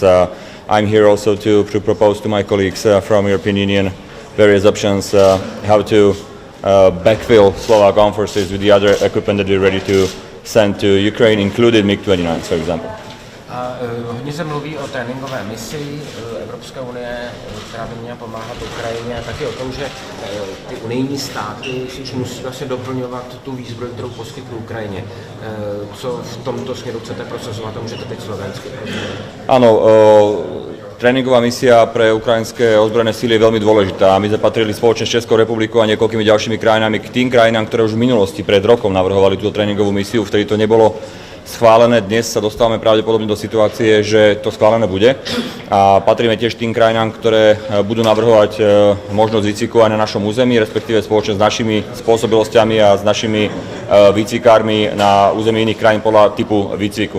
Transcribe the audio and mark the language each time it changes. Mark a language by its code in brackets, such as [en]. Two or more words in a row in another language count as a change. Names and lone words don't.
[en] I'm here also to propose to my colleagues from European Union various options how to backfill Slovak armed forces with the other equipment that we're ready to send to Ukraine, including MiG-29, for example. [cs] Hodně se mluví o tréninkové misi Evropské unie, která by měla pomáhat Ukrajině, a taky o tom, že ty unijní státy si musí vlastně doplňovat tu výzbroj, kterou poskytnou Ukrajině. Co v tomto směru chcete prosazovat a můžete teď slovensky? [sk] Áno, tréningová misia pre ukrajinské ozbrojené síly je veľmi dôležitá. My sme patrili spoločne s Českou republikou a niekoľkými ďalšími krajinami k tým krajinám, ktoré už v minulosti pred rokom navrhovali túto tréningovú misiu, vtedy to nebolo schválené. Dnes sa dostávame pravdepodobne do situácie, že to schválené bude, a patríme tiež tým krajinám, ktoré budú navrhovať možnosť výcviku aj na našom území, respektíve spoločne s našimi spôsobilosťami a s našimi výcvikármi na území iných krajín podľa typu výcviku.